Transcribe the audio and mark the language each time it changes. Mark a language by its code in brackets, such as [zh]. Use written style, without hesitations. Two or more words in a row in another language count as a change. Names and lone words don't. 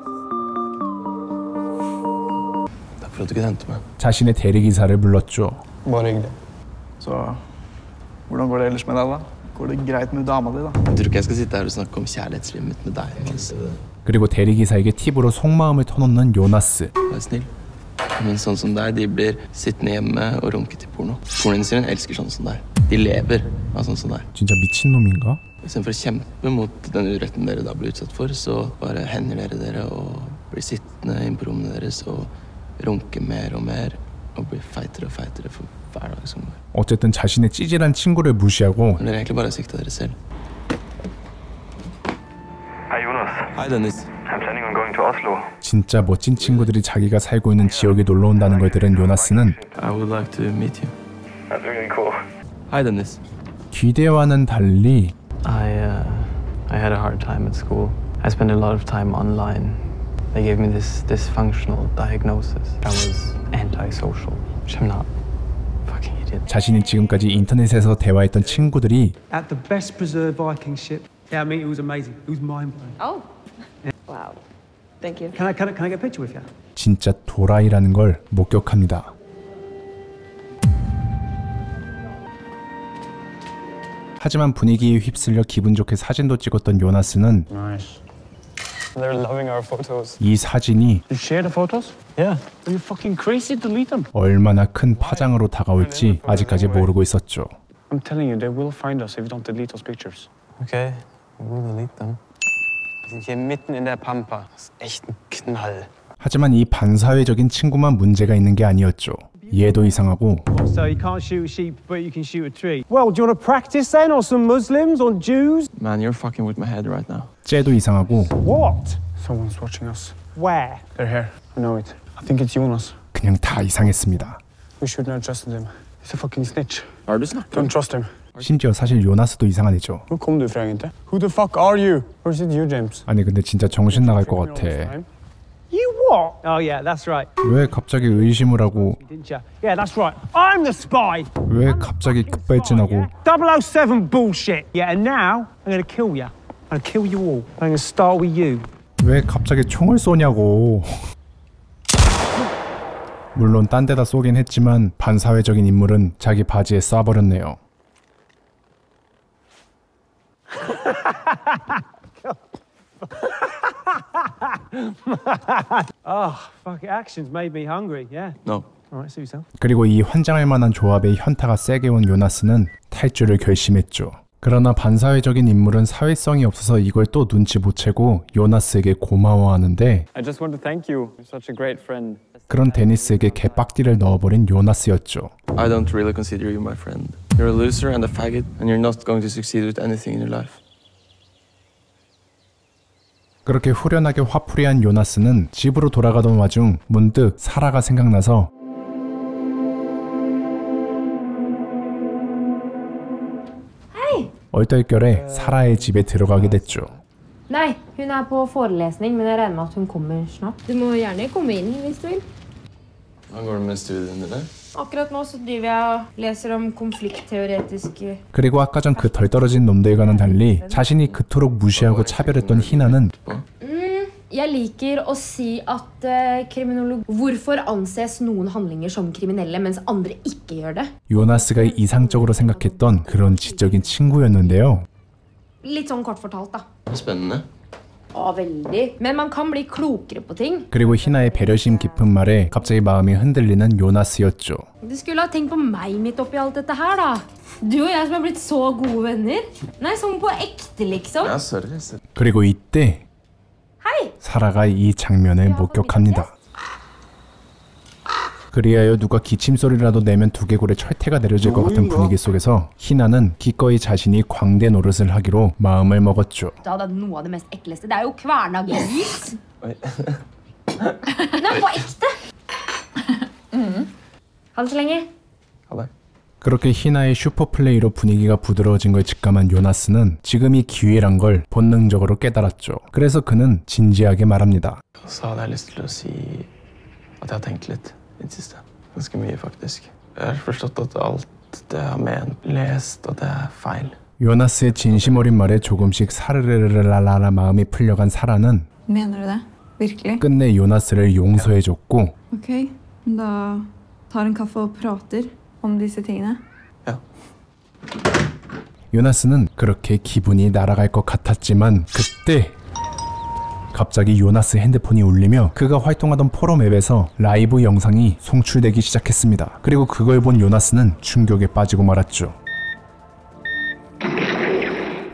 [no] Takk for at du kunne hente meg. [ko] 자신의 대리기사를 불렀죠. [no] Bare hyggelig. Så hvordan går det ellers med deg, da? Går det greit med dama di, da? Jeg tror ikke jeg skal sitte her og snakke om kjærlighetslivet mitt med deg. Mens. [ko] 그리고 대리기사에게 팁으로 속마음을 터놓는 요나스. [no] Vær snill. Men sånn som deg, de blir sittende hjemme og runke til porno. Pornoen sin elsker sånn som deg. De lever av sånn som deg. [ko] 진짜 미친놈인가? [no] Istedenfor å kjempe mot den uretten dere da blir utsatt for, så bare hender dere og blir sittende inn på rommene deres og runke mer og mer og blir feitere og feitere for hver dag som går. [ko] 어쨌든 자신의 찌질한 친구를 무시하고 [no] Men dere egentlig bare sikta dere selv. [en] Hi Jonas. [no] Hei, Dennis. [en] I'm planning on going to Oslo. [ko] 진짜 멋진 친구들이 자기가 살고 있는 지역에 놀러 온다는 걸 들은 요나스는 [en] I would like to meet you. That's really cool. Hi, Dennis. [ko] 기대와는 달리 [en] I had a hard time at school. I spent a lot of time online. They gave me this dysfunctional diagnosis. I was antisocial, which I'm not. Fucking idiot. [ko] 자신이 지금까지 인터넷에서 대화했던 친구들이 [en] At the best preserved Viking ship. Yeah, I mean, it was amazing. It was mind-blowing. Oh. Wow. Thank you. Can I get a picture with you? [ko] 진짜 도라이라는 걸 목격합니다. 하지만 분위기에 휩쓸려 기분 좋게 사진도 찍었던 요나스는 [en] Nice. They're loving our photos. [ko] 이 사진이 [en] You share the photos? Yeah. Are you fucking crazy to delete them? [ko] 얼마나 큰 파장으로 다가올지 아직까지 모르고 있었죠. [en] I'm telling you, they will find us if you don't delete those pictures. Okay, we'll delete them. [de] Wir sind hier mitten in der Pampa. Das ist echt ein Knall. [ko] 하지만 이 반사회적인 친구만 문제가 있는 게 아니었죠. 얘도 이상하고 [en] So you can't shoot a sheep, but you can shoot a tree. Well, do you want to practice then on some Muslims, on Jews? Man, you're fucking with my head right now. [ko] 쟤도 이상하고 [en] What? Someone's watching us. Where? They're here. I know it. I think it's Jonas. [ko] 그냥 다 이상했습니다. [en] We shouldn't have trusted him. He's a fucking snitch. [no] Har du snakket? [en] Don't trust him. [ko] 심지어 사실 요나스도 이상한 애죠. [no] Hvor kom du fra egentlig? [en] Who the fuck are you? Or is it you, James? [ko] 아니 근데 진짜 정신 나갈 것 같아. [en] You what? Oh yeah, that's right. [ko] 왜 갑자기 의심을 하고 [en] Didn't you? Yeah, that's right. I'm the spy. [ko] 왜 갑자기 급발진하고 [en] 007 bullshit. Yeah, and now I'm gonna kill you. I'm gonna kill you all. I'm gonna start with you. [ko] 왜 갑자기 총을 쏘냐고. 물론 딴 데다 쏘긴 했지만 반사회적인 인물은 자기 바지에 쏴버렸네요. [en] Oh, fuck it. Actions made me hungry. Yeah. No. All right, suit yourself. [ko] 그리고 이 환장할 만한 조합에 현타가 세게 온 요나스는 탈주를 결심했죠. 그러나 반사회적인 인물은 사회성이 없어서 이걸 또 눈치 못 채고 요나스에게 고마워하는데 [en] I just want to thank you. You're such a great friend. [ko] 그런 데니스에게 개빡띠를 넣어버린 요나스였죠. [en] I don't really consider you my friend. You're a loser and a faggot, and you're not going to succeed with anything in your life. [ko] 그렇게 후련하게 화풀이한 요나스는 집으로 돌아가던 와중 문득 사라가 생각나서 얼떨결에 사라의 집에 들어가게 됐죠. [no] Nei, hun er på forelesning, men jeg regner med at hun kommer snart. Du må gjerne komme inn hvis du vil. Hvordan går det med studiene dine? Akkurat nå så driver jeg og leser om konfliktteoretiske. [ko] 그리고 아까 전 그 덜 떨어진 놈들과는 달리 자신이 그토록 무시하고 차별했던 희나는 [no] Jeg liker å si at hvorfor anses noen handlinger som kriminelle, mens andre ikke gjør det? [ko] 요나스가 이상적으로 생각했던 그런 지적인 친구였는데요. [no] Litt sånn kort fortalt, da. Spennende. Veldig. Men man kan bli klokere på ting. [ko] 그리고 희나의 배려심 깊은 말에 갑자기 마음이 흔들리는 요나스였죠. [no] Du skulle ha tenkt på meg midt oppi alt dette her, da. Du og jeg som har blitt så gode venner. Nei, sånn på ekte, liksom. Ja, sorry. [ko] 그리고 이때 [no] Hei! [ko] 사라가 이 장면을 목격합니다. 그리하여 누가 기침소리라도 내면 두개골에 철퇴가 내려질 것 같은 분위기 속에서 희나는 기꺼이 자신이 광대 노릇을 하기로 마음을 먹었죠. [no] Da hadde noe av det mest ekleste. Det er jo kverna gris. Nei, på ekte. Ha det så lenge. Ha det. [ko] 그렇게 희나의 슈퍼플레이로 분위기가 부드러워진 걸 직감한 요나스는 지금이 기회란 걸 본능적으로 깨달았죠. 그래서 그는 진지하게 말합니다. [no] Så hadde jeg lyst til å si at jeg har tenkt litt i det siste. Ganske mye, faktisk. Jeg har forstått at alt det jeg har ment, lest, at det er feil. [ko] 요나스의 진심 어린 말에 조금씩 사르르르라라 마음이 풀려간 사라는 [no] Mener du det? Virkelig? [ko] 끝내 요나스를 용서해줬고 [no] Ok, da tar en kaffe og prater om disse tingene. Ja. [ko] 요나스는 그렇게 기분이 날아갈 것 같았지만 그때 갑자기 요나스 핸드폰이 울리며 그가 활동하던 포럼 앱에서 라이브 영상이 송출되기 시작했습니다. 그리고 그걸 본 요나스는 충격에 빠지고 말았죠.